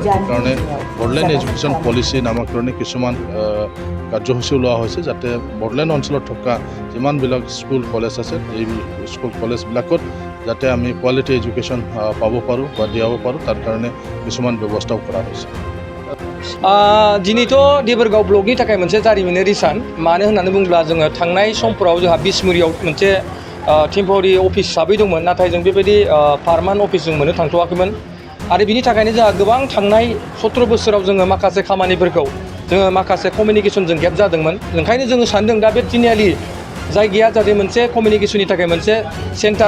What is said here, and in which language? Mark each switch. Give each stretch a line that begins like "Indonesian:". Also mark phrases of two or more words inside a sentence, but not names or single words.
Assamese: সেইকাৰণে বড়োলেণ্ড এডুকেশ্যন পলিচি নামকৰণে কিছুমান কাৰ্যসূচীও লোৱা হৈছে, যাতে বড়োলেণ্ড অঞ্চলত থকা যিমানবিলাক স্কুল কলেজ আছে এই স্কুল কলেজবিলাকত যাতে আমি
English: quality education
Assamese: পাব পাৰোঁ বা দিয়াব পাৰোঁ, তাৰ কাৰণে কিছুমান ব্যৱস্থাও কৰা হৈছে।
Bodo: दिनैथ' देबरगाव ब्लकनि थाखाय मोनसे जारिमिनारि सान, मानो होननानै बुङोब्ला जोङो थांनाय समफोराव जोंहा बिसमुरियाव मोनसे
English: temporary office
Bodo: हिसाबै दंमोन, नाथाय जों बेबायदि
English: permanent office
Bodo: जों मोननो थांथ'वाखैमोन। आरो बिनि थाखायनो जोंहा गोबां थांनाय 17 बोसोराव जोङो माखासे खामानिफोरखौ जोङो माखासे कमिउनिकेसनजों गेप जादोंमोन ओंखायनो जोङो सानदों दा बे तिनिआलि जायगाया जाहाथे मोनसे कमिउनिकेसननि थाखाय मोनसे सेन्टार